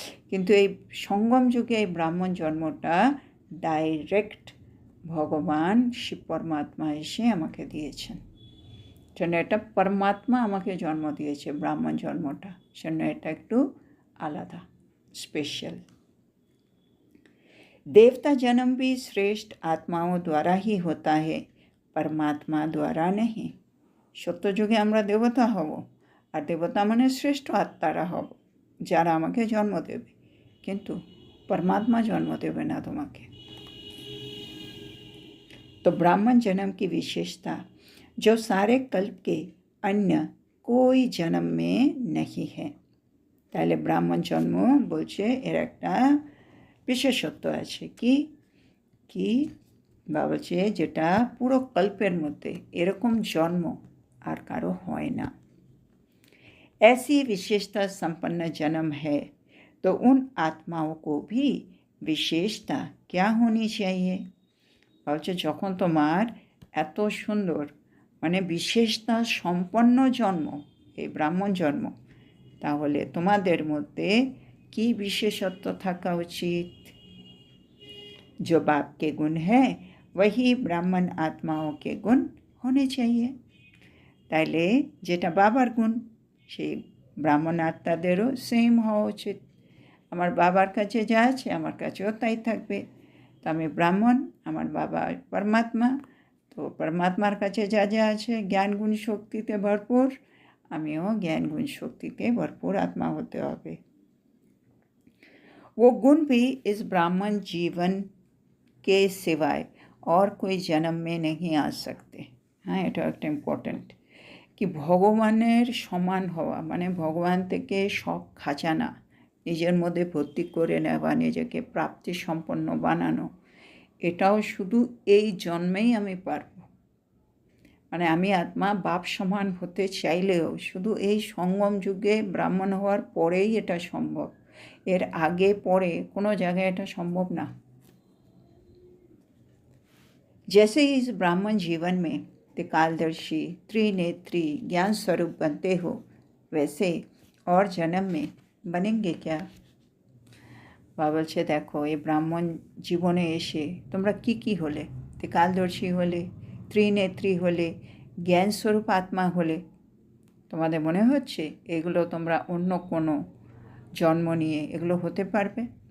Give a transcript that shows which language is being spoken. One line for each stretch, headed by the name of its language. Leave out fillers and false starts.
Bangla: কিন্তু এই সঙ্গম যুগে এই ব্রাহ্মণ জন্মটা ডাইরেক্ট ভগবান শিব পরমাত্মা এসে আমাকে দিয়েছেন, জন্য এটা পরমাত্মা আমাকে জন্ম দিয়েছে ব্রাহ্মণ জন্মটা, জন্য এটা একটু আলাদা, স্পেশাল।
Hindi: देवता जन्म भी श्रेष्ठ आत्माओं द्वारा ही होता है, परमात्मा द्वारा नहीं।
Bangla: সত্য যুগে আমরা দেবতা হব, আর দেবতা মানে শ্রেষ্ঠ আত্মারা হব যারা আমাকে জন্ম দেবে, কিন্তু
Hindi: परमात्मा जन्म देवे ना
Bangla: তোমাকে।
Hindi: तो ब्राह्मण जन्म की विशेषता जो सारे कल्प के अन्य कोई जन्म में नहीं है।
Bangla: তাহলে ব্রাহ্মণ জন্ম বলছে এর একটা বিশেষত্ব আছে, কি কি বা বলছে যেটা পুরো কল্পের মধ্যে এরকম জন্ম আর কারো হয় না।
Hindi: ऐसी विशेषता संपन्न जन्म है तो उन आत्माओं को भी विशेषता क्या होनी चाहिए?
Bangla: বলছে যখন তোমার এত সুন্দর মানে বিশেষতা সম্পন্ন জন্ম এই ব্রাহ্মণ জন্ম, তাহলে তোমাদের মধ্যে কি বিশেষত্ব থাকা উচিত?
Hindi: जो बाप के गुण है वही ब्राह्मण आत्माओं के गुण होने चाहिए।
Bangla: তাইলে যেটা বাবার গুণ সেই ব্রাহ্মণ আত্মাদেরও সেম হওয়া উচিত। আমার বাবার কাছে যা আছে আমার কাছেও তাই থাকবে। তো আমি ব্রাহ্মণ, আমার বাবা পরমাত্মা, তো পরমাত্মার কাছে যা যা আছে জ্ঞান গুণ শক্তিতে ভরপুর, আমিও জ্ঞান গুণ শক্তিতে ভরপুর আত্মা হতে হবে।
Hindi: वो गुण भी इस ब्राह्मण जीवन के सिवाय और कोई जन्म में नहीं आ सकते।
Bangla: हाँ, এটা একটা ইম্পর্ট্যান্ট, কি ভগবানের সমান হওয়া মানে ভগবান থেকে সব খাজানা নিজের মধ্যে ভর্তি করে নেওয়া, নিজেকে প্রাপ্তি সম্পন্ন বানানো, এটাও শুধু এই জন্মেই আমি পারব। মানে আমি আত্মা বাপ সমান হতে চাইলেও শুধু এই সঙ্গম যুগে ব্রাহ্মণ হওয়ার পরেই এটা সম্ভব, এর আগে পরে কোনো জায়গায় এটা সম্ভব না।
Hindi: जैसे ही इस ब्राह्मण जीवन में त्रिकालदर्शी त्रिनेत्री ज्ञान स्वरूप बनते हो, वैसे और जन्म में बनेंगे क्या?
Bangla: বাবা বলছে দেখো এই ব্রাহ্মণ জীবনে এসে তোমরা কি হলে? त्रिकालदर्शी হলে, त्रिनेत्री হলে, জ্ঞান স্বরূপ আত্মা হলে, তোমাদের মনে হচ্ছে এগুলো তোমরা অন্য কোনো জন্ম নিয়ে এগুলো হতে পারবে?